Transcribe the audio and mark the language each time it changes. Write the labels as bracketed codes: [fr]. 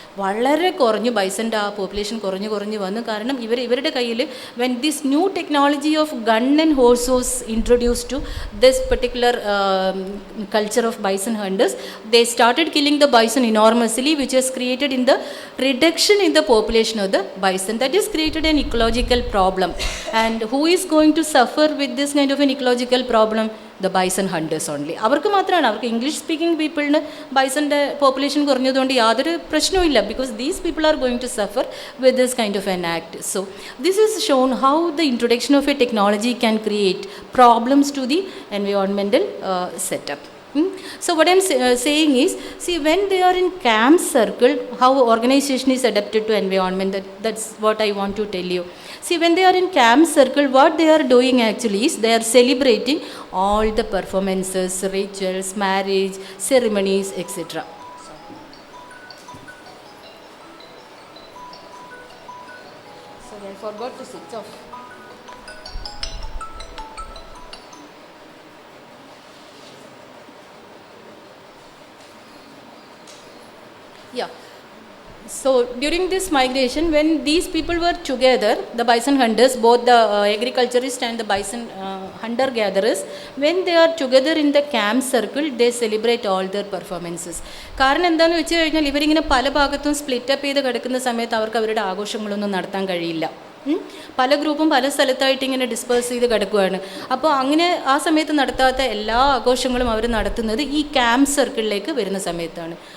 [ml] വളരെ കുറഞ്ഞു, ബൈസൻ്റെ ആ പോപ്പുലേഷൻ കുറഞ്ഞു വന്നു. കാരണം ഇവരുടെ കയ്യിൽ [en] When this new technology of gun and horse was introduce to this particular culture of bison hunters, they started killing the bison enormously, which has created in the reduction in the population of the bison. That is created an ecological problem. And who is going to suffer with this kind of an ecological problem? The bison hunters only. [ml] അവർക്ക് മാത്രമാണ്, അവർക്ക് English speaking പീപ്പിളിന് ബൈസൻ്റെ population കുറഞ്ഞതുകൊണ്ട് യാതൊരു പ്രശ്നവും ഇല്ല. [en] because these people are going to suffer with this kind of an act. So this is shown how the introduction of a technology can create problems to the environmental setup. So what I'm saying is, see, when they are in camp circle, how organization is adapted to environment, that's what I want to tell you. See, when they are in camp circle, what they are doing actually is they are celebrating all the performances, rituals, marriage, ceremonies, etc. Sorry, I forgot to switch off. Yeah. So during this migration, when these people were together, the bison hunters, both the agriculturists and the bison hunter gatherers, when they are together in the camp circle, they celebrate all their performances. [ml] കാരണം എന്താണെന്ന് വെച്ച് കഴിഞ്ഞാൽ ഇവരിങ്ങനെ പല ഭാഗത്തും split-up ചെയ്ത് കിടക്കുന്ന സമയത്ത് അവർക്ക് അവരുടെ ആഘോഷങ്ങളൊന്നും നടത്താൻ കഴിയില്ല. പല ഗ്രൂപ്പും പല സ്ഥലത്തായിട്ട് ഇങ്ങനെ ഡിസ്പേഴ്സ് ചെയ്ത് കിടക്കുകയാണ്. അപ്പോൾ അങ്ങനെ ആ സമയത്ത് നടത്താത്ത എല്ലാ ആഘോഷങ്ങളും അവർ നടത്തുന്നത് ഈ ക്യാമ്പ് സർക്കിളിലേക്ക് വരുന്ന സമയത്താണ്.